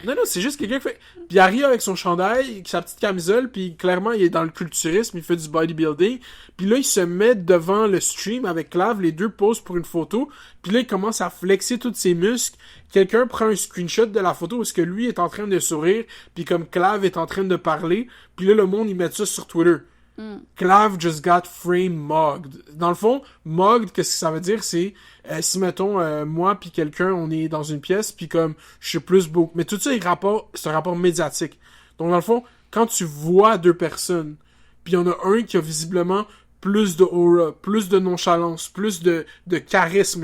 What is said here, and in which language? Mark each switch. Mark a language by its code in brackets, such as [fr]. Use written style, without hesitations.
[fr] Non, c'est juste quelqu'un qui fait... Puis il arrive avec son chandail, sa petite camisole, puis clairement, il est dans le culturisme, il fait du bodybuilding. Puis là, il se met devant le stream avec Clav, les deux posent pour une photo, puis là, il commence à flexer tous ses muscles. Quelqu'un prend un screenshot de la photo où est-ce que lui est en train de sourire, puis comme Clav est en train de parler, puis là, le monde, il met ça sur Twitter. [en] Clav just got frame mugged. [fr] Dans le fond, mugged, qu'est-ce que ça veut dire? C'est, si mettons, moi puis quelqu'un, on est dans une pièce, puis comme, je suis plus beau. Mais tout ça, c'est un rapport médiatique. Donc, dans le fond, quand tu vois deux personnes, puis il y en a un qui a visiblement plus de aura, plus de nonchalance, plus de charisme.